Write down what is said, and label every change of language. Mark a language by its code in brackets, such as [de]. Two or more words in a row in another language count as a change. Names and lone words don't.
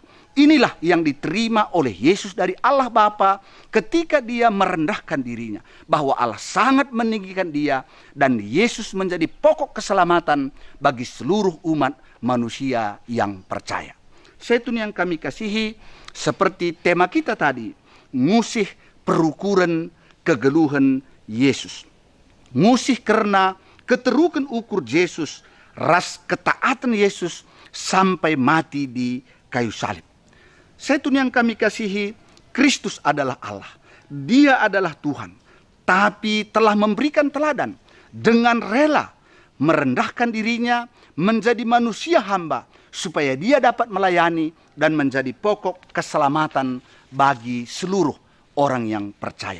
[id] Inilah yang diterima oleh Yesus dari Allah Bapa ketika dia merendahkan dirinya, bahwa Allah sangat meninggikan dia dan Yesus menjadi pokok keselamatan bagi seluruh umat manusia yang percaya. Seitun yang kami kasihi, seperti tema kita tadi, [btx] ngusih perukuran kegeluhan Yesus. [id] Ngusih karena [btx] keterukan ukur [id] Yesus, ras ketaatan Yesus sampai mati di kayu salib. Seitun yang kami kasihi, Kristus adalah Allah. Dia adalah Tuhan. Tapi telah memberikan teladan dengan rela merendahkan dirinya menjadi manusia hamba, supaya dia dapat melayani dan menjadi pokok keselamatan bagi seluruh orang yang percaya.